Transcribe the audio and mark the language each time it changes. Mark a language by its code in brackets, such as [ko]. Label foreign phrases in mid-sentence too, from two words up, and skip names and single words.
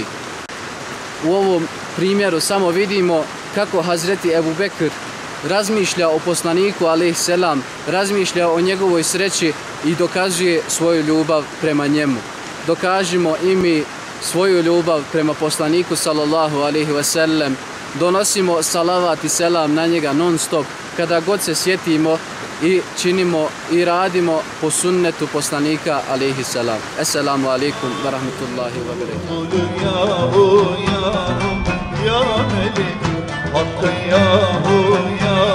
[bs] U ovom primjeru samo vidimo kako Hazreti Ebu Bekr razmišlja o poslaniku [ar] عليه السلام, [bs] razmišlja o njegovoj sreći i dokazuje svoju ljubav prema njemu. Dokažimo i mi svoju ljubav prema poslaniku [ar] صلى الله عليه وسلم, [bs] donosimo salavat i selam na njega non stop kada god se sjetimo i činimo i radimo po sunnetu poslanika [ar] عليه السلام. السلام عليكم ورحمة الله وبركاته.